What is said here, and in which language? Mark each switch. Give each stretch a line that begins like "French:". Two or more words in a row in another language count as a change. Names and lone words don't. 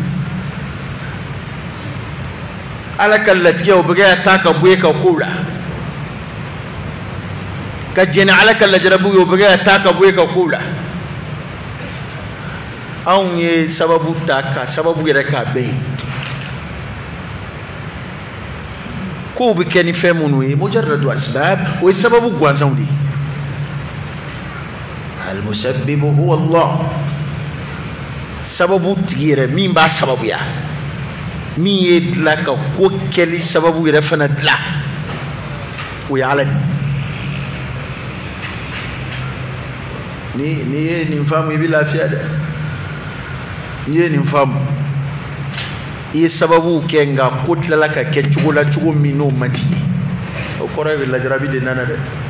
Bambara: ala kallatiya o bega ta ka buye ka kula ka jena ala kallajrabu o bega ta ka buye ka kula an ye sababu ta ka sababu yɛrɛ ka bɛɛ ko bɛ kɛ ni fɛn minnu ye
Arabic: مجرد أسباب
Bambara: o ye sababu gansanw de ye
Arabic: المسبب هو الله
Bambara: sababu tigi yɛrɛ min b'a sababuya min ye dilan ka ko kɛli sababu yɛrɛ fana dilan o ye Ala de ni ye nin faamu i bɛ lafiya dɛ ni ye nin faamu i ye sababu kɛ nka ko tilala ka kɛ cogo la cogo min n'o man di ye o kɔrɔ ye lajarabi de nana dɛ